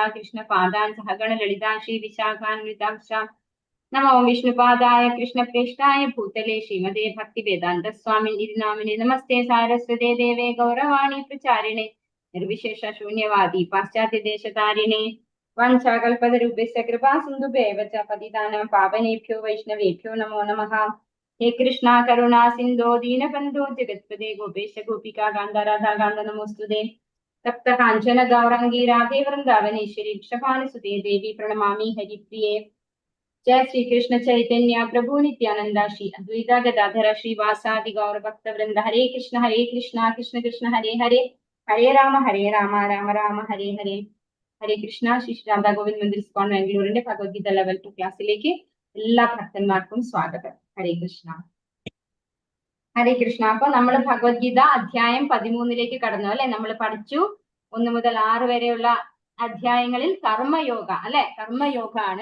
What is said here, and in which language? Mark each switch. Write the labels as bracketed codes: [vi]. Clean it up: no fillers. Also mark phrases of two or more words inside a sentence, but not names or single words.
[sa] കൃഷ്ണ പാദാൻ സഹഗണ ലളിതാ ശ്രീ വിശാഖാന്വിതാംശ നമോ വിഷ്ണുപാദായ കൃഷ്ണപ്രേഷ്ഠായ ഭൂതലേ ശ്രീമതേ ഭക്തി വേദാന്ത സ്വാമി ഇരുനാമിനെ നമസ്തേ സാരസ്വതേ ദേവേ ഗൗരവാണി പ്രചാരിണേ നിർവിശേഷ ശൂന്യവാദി പാശ്ചാത്യ ദേശതാരിണേ വഞ്ചാകൽപതരൂപസ്യ കൃപാ സിന്ധുഭേവ ച പതിതാനാം പാവനേഭ്യോ വൈഷ്ണവേഭ്യോ നമോ നമഃ. ഹേ കൃഷ്ണ കരുണാ സിന്ധോ ദീനബന്ധോ ജഗത്പദേ ഗോപേശ ഗോപികാ കാന്ത രാധാ കാന്ത നമോസ്തുതേ. തപ്ത കാഞ്ചന ഗൗരംഗീ രാധേ വൃന്ദാവനേശ്വരി വൃഷഭാനുസുതേ ദേവി പ്രണമാമി ഹരിപ്രിയേ. जय श्री कृष्ण चैतन्य प्रभु नित्यानंदा श्री अद्वैता गदाधर श्रीवासादि गौर भक्त वृंद. हरे कृष्ण कृष्ण कृष्ण हरे हरे, हरे राम राम राम हरे हरे. [ml] ഹരേ കൃഷ്ണ. ശ്രീ രാധാ ഗോവിന്ദ് മന്ദിർ സ്കോൺ ബാംഗ്ലൂരിന്റെ ഭഗവത്ഗീത ലെവൽ 2 ക്ലാസ്സിലേക്ക് എല്ലാ ഭക്തന്മാർക്കും സ്വാഗതം. ഹരേ കൃഷ്ണ. ഹരേ കൃഷ്ണ. അപ്പൊ നമ്മൾ ഭഗവത്ഗീത അധ്യായം 13 കടന്നു അല്ലെ. നമ്മൾ പഠിച്ചു 1 മുതൽ 6 വരെയുള്ള അധ്യായങ്ങളിൽ കർമ്മയോഗ അല്ലെ, കർമ്മയോഗ ആണ്.